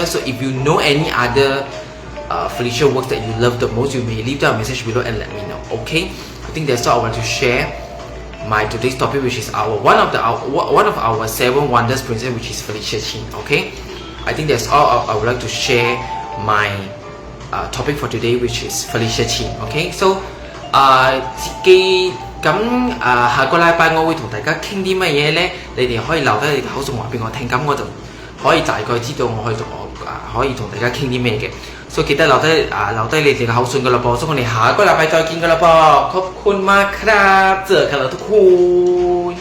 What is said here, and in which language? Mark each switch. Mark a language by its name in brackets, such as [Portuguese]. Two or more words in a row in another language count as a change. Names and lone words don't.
[English] So if you know any other Felicia works that you love the most, you may leave down a message below and let me know. Okay, I think that's all I want to share. My today's topic, which is one of our 7 wonders princess, which is Felicia Chin. Okay, I think that's all I would like to share my topic for today, which is Felicia Chin. Okay, so [Cantonese] 下個禮拜我會同大家傾啲乜嘢呢？你哋可以留低你嘅口述話俾我聽，咁我就可以大概知道我可以同大家傾啲咩嘅。所以記得留低你哋嘅口信㗎啦噃，所以我哋下個禮拜再見㗎啦噃， [Thai] ขอบคุณมากครับ，เจอกันแล้วทุกคน